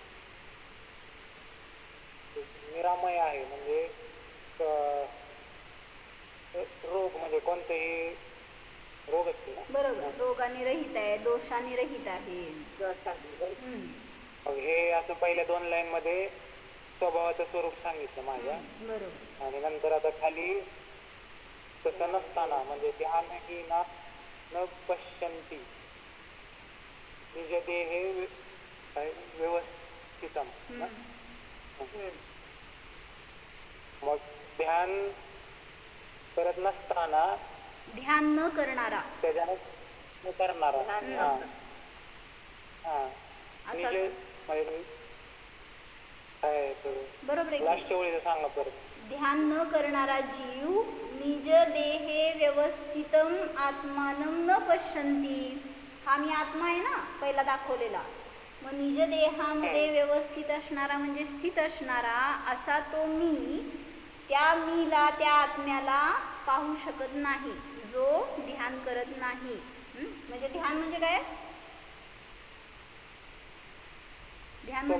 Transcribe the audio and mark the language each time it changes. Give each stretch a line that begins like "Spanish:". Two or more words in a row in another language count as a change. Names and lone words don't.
Marathi: निरामय आहे म्हणजे रोग म्हणजे कोणतेही रोग असते ना. बरोबर, रोगाने रहित आहे, दोषाने रहित आहे. हे असं पहिल्या 2 लाईन मध्ये स्वभावाचं स्वरूप सांगितलं माझ्या. बरोबर. आणि नंतर आता खाली तसं नसताना म्हणजे
Sanskrit: ध्यानहीना न पश्यन्ति निज देहे व्यवस्थितम.
Marathi: मग ध्यान करत नसताना ध्यान न करणारा, त्याच्यानं न करणारा. असा म्हणजे काय बरोबर आहे. लास्टच्या वेळेला सांगा परत. ध्यान न करणारा जीव
Sanskrit: निज देहे व्यवस्थितम आत्मानं न पश्यन्ति.
Marathi: हा मी आत्मा आहे ना पहिला दाखवलेला. मग निज देहामध्ये व्यवस्थित असणारा म्हणजे स्थित असणारा असा तो मी, त्या मीला, त्या आत्म्याला पाहू शकत नाही जो ध्यान करत नाही. म्हणजे ध्यान म्हणजे काय, ध्यान म्हणजे